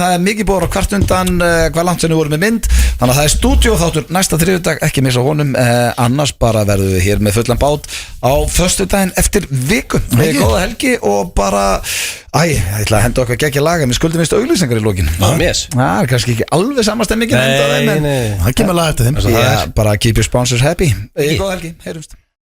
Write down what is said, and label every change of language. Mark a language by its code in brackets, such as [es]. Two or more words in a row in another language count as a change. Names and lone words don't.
[is] Það er mikið búið á kvart undan hvað langt sem við vorum með mynd. Þannig að það er stúdíóþáttur næsta þriðjudag, ekki missa honum. Annars bara verðum við hér með fullan bát á föstudaginn eftir viku. Góða helgi og bara ég ætla að henda okkar geggja laga. Mér skuldum vist auglýsingar í lokin. Það er kannski ekki alveg samastemmingin. Nei, það kemur lag eftir þeim. [en] Bara keep your sponsors happy. [is] Góða helgi, heyrumst.